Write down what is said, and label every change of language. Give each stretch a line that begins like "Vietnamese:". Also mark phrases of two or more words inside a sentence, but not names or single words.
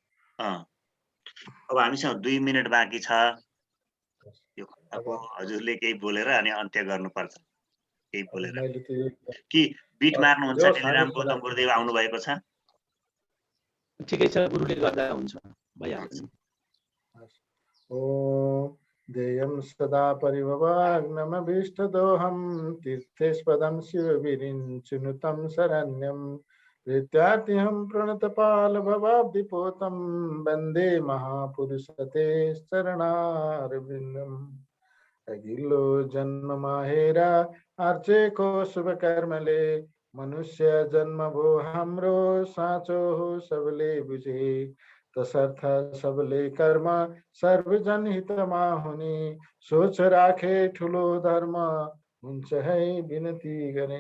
Nepali: अब हामीसँग 2 मिनेट बाँकी छ। यो खण्डको हजुरले केही बोलेर अनि अन्त्य गर्नुपर्छ। केही बोलेर कि बिट मार्नुहुन्छ? डिलिराम गौतम गुरुदेव आउनु भएको छ? ठिकै छ, गुरुले गर्दा हुन्छ, भइहाल्छ।
Sanskrit: देयं सदा परिभवाग्नमभीष्टदोहं तीर्थेस्पदं शिवविरिञ्चिनुतं शरण्यं प्रीत्यार्तिहं प्रणतपालभवाब्धिपोतं वन्दे महापुरुषते चरणारविन्दम्।
Nepali: अघिल्लो जन्म माहेरा आर्चेको शुभ कर्मले मनुष्य जन्म भो हाम्रो साँचो हो सबले बुझे। तसर्थ सबले कर्म सर्वजन हितमा हुने सोच राखे ठुलो धर्म हुन्छ है विनती गरे।